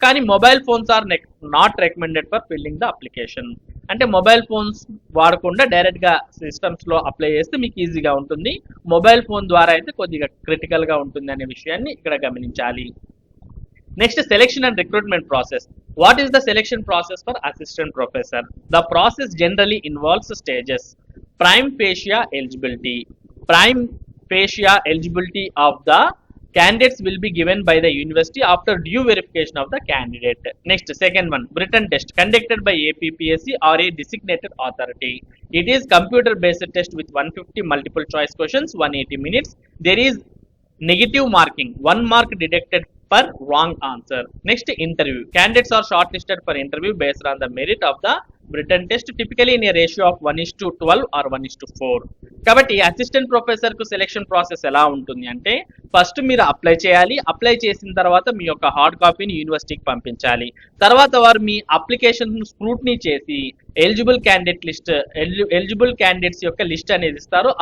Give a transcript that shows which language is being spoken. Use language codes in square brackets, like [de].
[en] కానీ mobile phones are not recommended for filling the application. [te] అంటే mobile phones వాడకుండా డైరెక్ట్గా సిస్టమ్స్లో అప్లై చేస్తే మీకు ఈజీగా ఉంటుంది. మొబైల్ ఫోన్ ద్వారా అయితే కొద్దిగా క్రిటికల్గా ఉంటుంది అనే విషయాన్ని ఇక్కడ గమనించాలి. [en] Next, selection and recruitment process. What is the selection process for assistant professor? The process generally involves stages. Prime facie eligibility. Prime facie eligibility of the candidates will be given by the university after due verification of the candidate. Next, second one, written test conducted by APPSC or a designated authority. It is computer based test with 150 multiple choice questions, 180 minutes. There is negative marking, 1 mark deducted per wrong answer. Next, interview. Candidates are shortlisted for interview based on the merit of the written test, typically in a ratio of 1:12 or 1:4. [te] కాబట్టి assistant professor కు selection process ఎలా ఉంటుంది అంటే, first మీరు apply చేయాలి. Apply చేసిన తర్వాత మీ యొక్క హార్డ్ కాపీని యూనివర్సిటీకి పంపించాలి. తర్వాత వారు మీ అప్లికేషన్ స్క్రూట్నీ చేసి eligible candidate list, eligible candidates యొక్క లిస్ట్ అనేది ఇస్తారు.